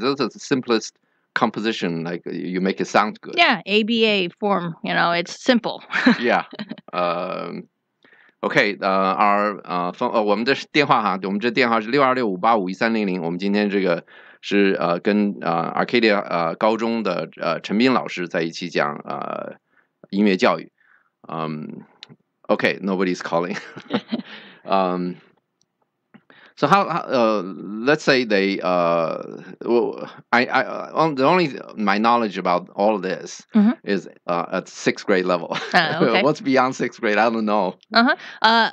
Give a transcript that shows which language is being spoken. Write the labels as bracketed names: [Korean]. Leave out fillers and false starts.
[English] Those are the simplest composition, like you make it sound good. Yeah, ABA form, it's simple. Yeah. [Chinese] OK， 我们的电话哈，我们这电话是6265851300。我们今天这个是跟Arcadia 高中的陈斌老师在一起讲音乐教育。 [English] Okay, nobody's calling. So how let's say they my knowledge about all of this is at 6th grade level. Okay. What's beyond 6th grade? I don't know.